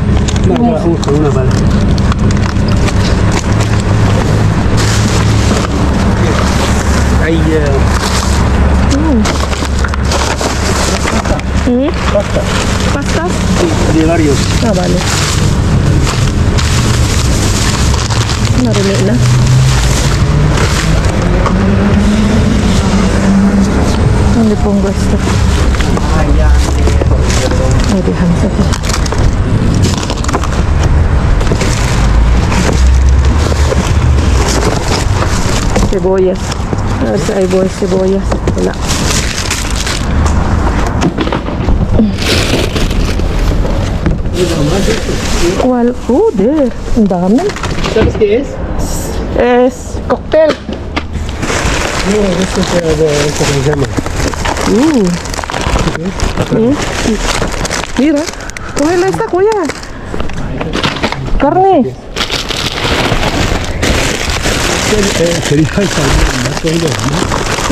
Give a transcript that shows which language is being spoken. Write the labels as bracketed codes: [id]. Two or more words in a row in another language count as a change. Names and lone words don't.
[es] No, vamos con una bala. Hay pasta. ¿Pastas? Sí, de varios. Ah, vale. [tl] Marumi na. [es] ¿Dónde pongo esto? Ay, déjame sacar. Cebollas. A ver si hay cebollas. Wala. ¿Cuál? [en] There. [tl] Ang dami. [es] ¿Sabes qué es? Es cóctel. No, esto es esto que se llama. Mira. Cógela esta, kuya. Carne. Feliz también, ¿no?